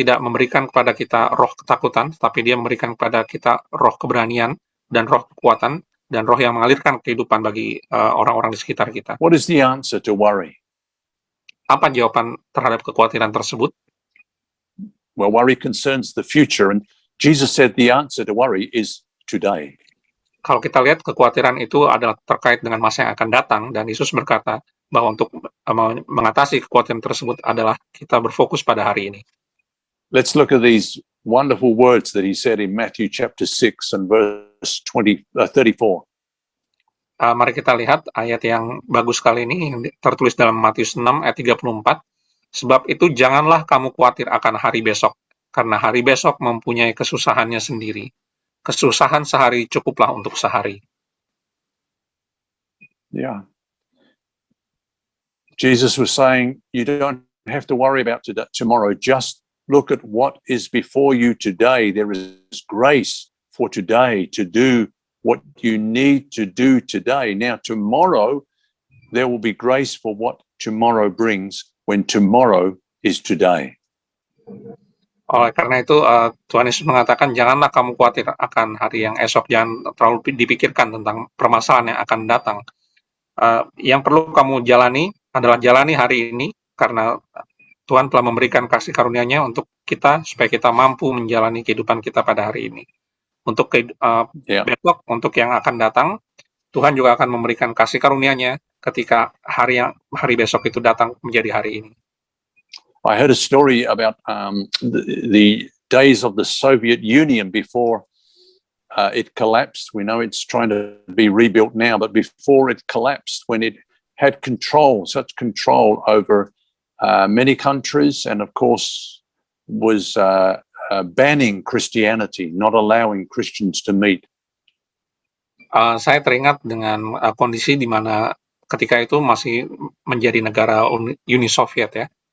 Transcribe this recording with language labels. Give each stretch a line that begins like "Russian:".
Indonesian: Tuhan tidak memberikan kepada kita roh ketakutan, tapi Dia memberikan kepada kita roh keberanian dan roh kekuatan dan roh yang mengalirkan kehidupan bagi orang-orang di sekitar kita.
English: What is the answer to worry?
Indonesian: Apa jawaban terhadap kekhawatiran tersebut?
English: Well, worry concerns the future, and Jesus said the answer to worry is today.
Indonesian: Kalau kita lihat kekhawatiran itu adalah terkait dengan masa yang akan datang, dan Yesus berkata bahwa untuk mengatasi kekhawatiran tersebut adalah kita berfokus pada hari ini.
English: Let's look at these wonderful words that he said in Matthew chapter 6 and verse 34.
Indonesian: Mari kita lihat ayat yang bagus sekali ini yang tertulis dalam Matius 6 ayat 34. Sebab itu janganlah kamu khawatir akan hari besok, karena hari besok mempunyai kesusahannya sendiri. Kesusahan sehari cukuplah untuk sehari.
English: Yeah. Jesus was saying, you don't have to worry about tomorrow. Just look at what is before you today. There is grace for today to do what you need to do today. Now, tomorrow, there will be grace for what tomorrow brings when tomorrow is today.
Indonesian: Oleh karena itu, Tuhan Yesus mengatakan, janganlah kamu khawatir akan hari yang esok, jangan terlalu dipikirkan tentang permasalahan yang akan datang. Yang perlu kamu jalani adalah jalani hari ini, karena Tuhan telah memberikan kasih karunia-Nya untuk kita, supaya kita mampu menjalani kehidupan kita pada hari ini. Untuk besok, untuk yang akan datang, Tuhan juga akan memberikan kasih karunia-Nya ketika hari besok itu datang menjadi hari ini.
English: I heard a story about the days of the Soviet Union before it collapsed. We know it's trying to be rebuilt now, but before it collapsed, when it had such control over many countries, and of course was banning Christianity, not allowing Christians to meet.
Indonesian: Saya teringat dengan kondisi di mana ketika itu masih menjadi negara Uni Soviet ya.